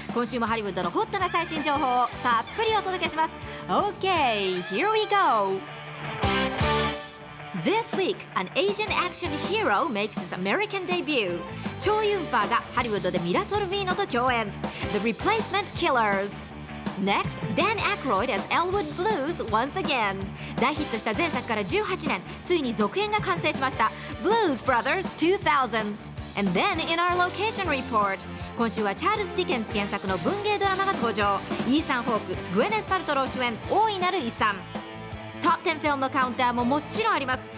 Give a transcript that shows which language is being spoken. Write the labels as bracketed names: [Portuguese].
[Japanese] 今週もハリウッドのホットな最新情報をたっぷりお届けします。 [English] OK, here we go. This week, an Asian action hero makes his American debut. [Japanese] チョウ・ユンファがハリウッドでミラ・ソルビーノと共演 The Replacement Killers. [English] Next, Dan Aykroyd as Elwood Blues once again. [Japanese] 大ヒットした前作から18年、ついに続編が完成しました Blues Brothers 2000. [English] And then in our location report, [Japanese] 今週はチャールズ・ディケンス原作の文芸ドラマが登場。イーサン・ホーク、グエネス・パルトロー主演大いなる遺産。トップ10フィルムのカウンターももちろんあります。